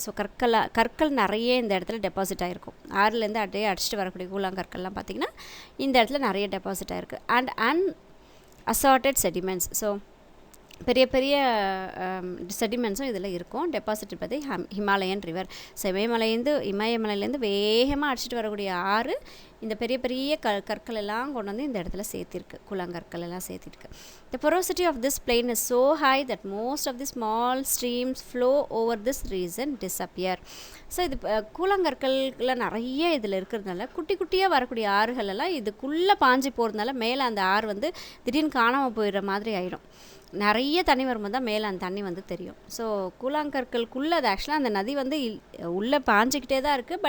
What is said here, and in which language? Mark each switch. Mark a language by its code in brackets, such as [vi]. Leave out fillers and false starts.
[ta] So கற்கள் நிறைய இந்த இடத்துல டெபாசிட் ஆகிருக்கும். ஆறுலேருந்து அப்படியே அடிச்சுட்டு வரக்கூடிய கூழாங்கற்கள்லாம் பார்த்திங்கன்னா இந்த இடத்துல நிறைய டெபாசிட் ஆகிருக்கு. And அன்அசார்ட்டட் sediments. ஸோ பெரிய பெரிய செடிமெண்ட்ஸும் இதில் இருக்கும். டெபாசிட் பற்றி ஹிமாலயன் ரிவர். ஸோ இமயமலையிலேருந்து வேகமாக அடிச்சிட்டு வரக்கூடிய ஆறு இந்த பெரிய பெரிய கற்கள் எல்லாம் கொண்டு வந்து இந்த இடத்துல சேர்த்திருக்கு, கூழாங்கற்கள் எல்லாம் சேர்த்திருக்கு. [en] The porosity of this plain is so high that most of the small streams flow over this region disappear. [ta] So இது கூழாங்கற்கள்ல நிறைய இதில் இருக்கிறதுனால குட்டி குட்டியாக வரக்கூடிய ஆறுகள் எல்லாம் இதுக்குள்ளே பாஞ்சு போகிறதுனால மேலே அந்த ஆறு வந்து திடீர்னு காணாமல் போயிடுற மாதிரி ஆயிடும். நிறைய தண்ணி வரும்போது தான் மேலே அந்த தண்ணி வந்து தெரியும். ஸோ கூழாங்கற்களுக்குள்ளே அது ஆக்சுவலாக அந்த நதி வந்து உள்ளே பாஞ்சிக்கிட்டே தான் இருக்குது.